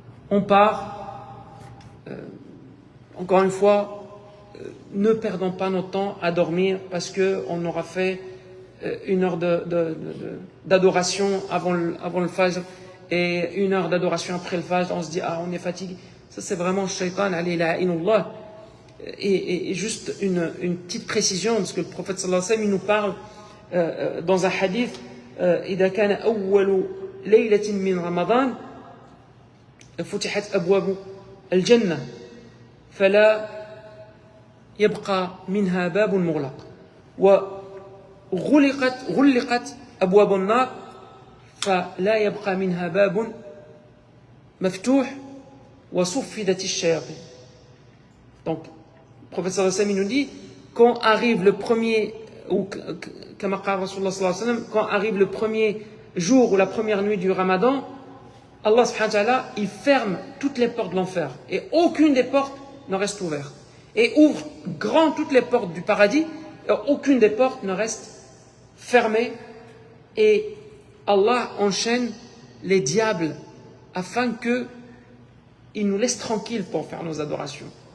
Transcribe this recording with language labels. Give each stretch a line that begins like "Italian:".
French: On part, encore une fois, ne perdons pas notre temps à dormir parce qu'on aura fait 1 heure d'adoration avant le fajr et 1 heure d'adoration après le fajr, on se dit on est fatigué. Ça c'est vraiment shaitan, alayhi la'inullah. Et juste une petite précision, parce que le prophète sallallahu alayhi wa sallam, il nous parle dans un hadith:
Arabic: إذا كان أول ليلة من رمضان فتحت أبواب الجنة فلا يبقى منها باب مغلق وغلقت أبواب النار فلا يبقى منها باب مفتوح وصفدت الشياطين.
French: Donc, le prophète sallallahu alayhi wa sallam nous dit, quand arrive le premier, ou comme Rasulullah sallallahu alayhi wa sallam, quand arrive le premier jour ou la première nuit du Ramadan, Allah subhanahu wa ta'ala, il ferme toutes les portes de l'enfer et aucune des portes ne reste ouverte, et ouvre grand toutes les portes du paradis et aucune des portes ne reste fermée, et Allah enchaîne les diables afin que ils nous laissent tranquilles pour faire nos adorations.